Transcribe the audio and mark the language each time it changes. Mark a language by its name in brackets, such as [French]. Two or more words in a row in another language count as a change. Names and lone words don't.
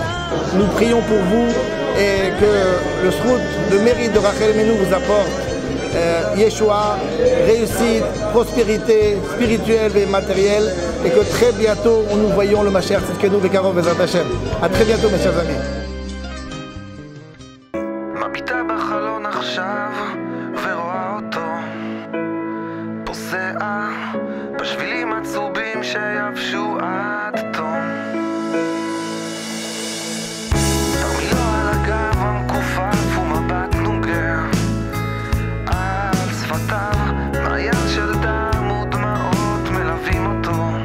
[French] Nous prions pour vous et que le srout, le mérite de Rachel Imenu vous apporte Yeshua, réussite, prospérité spirituelle et matérielle, et que très bientôt nous voyons le [Hebrew] משיח צדקנו בקרוב בעזרת השם. [French] À très bientôt mes chers amis. [Hebrew] מביטה בחלון עכשיו ורואה אותו פוסע בשבילים הצהובים שיבשו עד תום. תרמילו על הגב המכופף ומבט נוגע על שפתיו מעיין של דם ודמעות מלווים אותו.